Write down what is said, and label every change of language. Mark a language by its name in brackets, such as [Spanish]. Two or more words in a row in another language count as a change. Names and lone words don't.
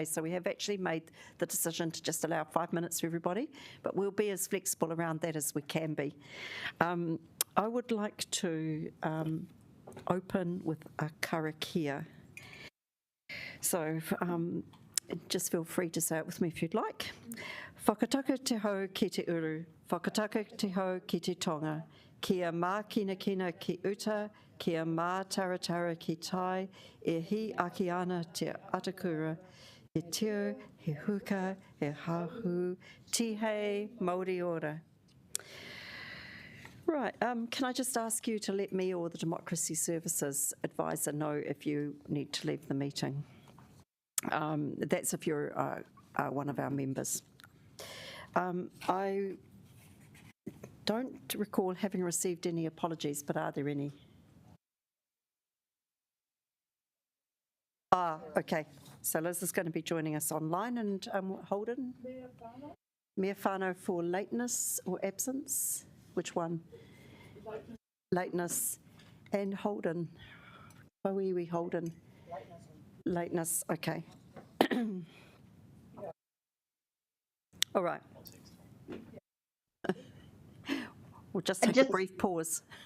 [English] So we have actually made the decision to just allow 5 minutes for everybody, but we'll be as flexible around that as we can be. I would like to open with a karakia. So just feel free to say it with me if you'd like. [Māori] Whakataka te hau ki te uru, whakataka te hau ki te tonga, kia mā kina kina ki uta, kia mā taratara ki tai, e hi aki ana te atakura, he teo, he huka, he hahu, tihei, Māori ora. [English] Right, can I just ask you to let me or the Democracy Services advisor know if you need to leave the meeting? That's if you're one of our members. I don't recall having received any apologies, but are there any? Okay. So Liz is going to be joining us online, and Holden? Mea whānau for lateness or absence? Which one? Lateness. And Holden? Waiwi Holden? Lateness, okay. All right. We'll just take a brief pause.